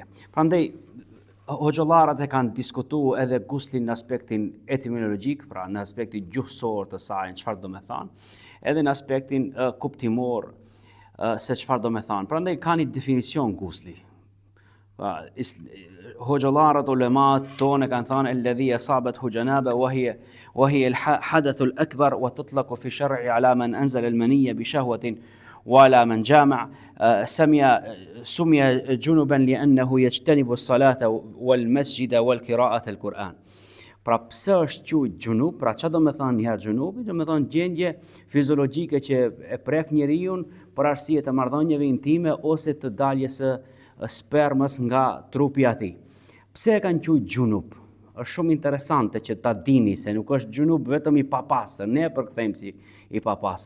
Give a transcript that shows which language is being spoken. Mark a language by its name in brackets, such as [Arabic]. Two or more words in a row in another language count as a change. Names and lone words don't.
[Albanian] Prandaj hoxhallarët e kanë diskutuar edhe guslin në aspektin etimologjik, pra në aspektin gjuhësor të saj, çfarë do të thonë, edhe në aspektin kuptimor se çfarë do të thonë. Prandaj kanë një definicion gusli. Hoxhallarët ulemat tonë kanë thënë [Arabic] الذي أصابته جنابة وهي الحدث الأكبر وتطلق في الشرع على من أنزل المنية بشهوة وعلى من جامع' سمي جنبا لأنه يجتنب الصلاة والمسجد والقراءة القرآن. [Albanian] Pra pse është quajtur gjunub? Pra çfarë do të thonë një herë gjunubi? Do të thonë gjendje fiziologjike që e prek njeriu për arsye të marrëdhënieve intime ose të daljes së spermës nga trupi i atij. Pse e kanë quajtur gjunub? Është shumë interesante që ta dini se nuk është gjunub vetëm i papastër, ne e përkthejmë si i papastër.